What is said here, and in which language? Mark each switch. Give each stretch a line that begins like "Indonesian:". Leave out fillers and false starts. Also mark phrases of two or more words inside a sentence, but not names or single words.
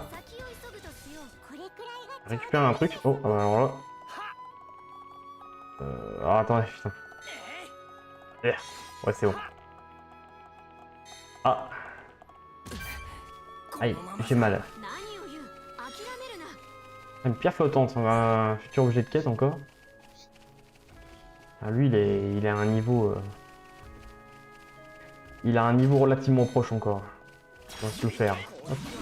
Japanese: 先を急ぐとしようこれくらいが
French: récupère un truc. Oh, ah bah alors là. Ah, attendez, putain. Eh, ouais, c'est bon. Ah. Aïe, j'ai mal.
Japanese: 何を言う諦めるな
French: Une pierre flottante, on va un futur objet de quête encore. Ah, lui, il est à un niveau... Il a un niveau relativement proche encore. On va se le faire. Hop.